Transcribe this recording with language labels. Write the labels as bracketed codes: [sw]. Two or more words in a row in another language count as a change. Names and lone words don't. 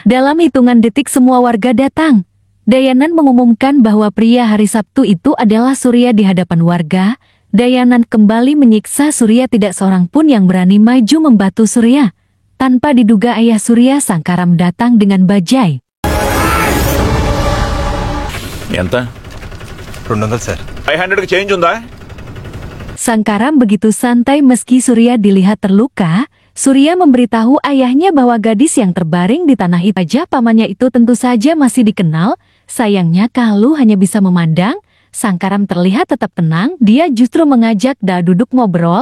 [id] Dalam hitungan detik semua warga datang. Dayanan mengumumkan bahwa pria hari Sabtu itu adalah Surya di hadapan warga. Dayanan kembali menyiksa Surya, tidak seorang pun yang berani maju membantu Surya. Tanpa diduga ayah Surya, Sangkaram, datang dengan bajai. [te] ఎంత 200 సార్ 500కి చేంజ్ ఉందా? [id] Sangkaram begitu santai meski Surya dilihat terluka. Surya memberitahu ayahnya bahwa gadis yang terbaring di tanah itu saja pamannya itu tentu saja masih dikenal. Sayangnya Kalu hanya bisa memandang. Sangkaram terlihat tetap tenang, dia justru mengajak Da duduk ngobrol.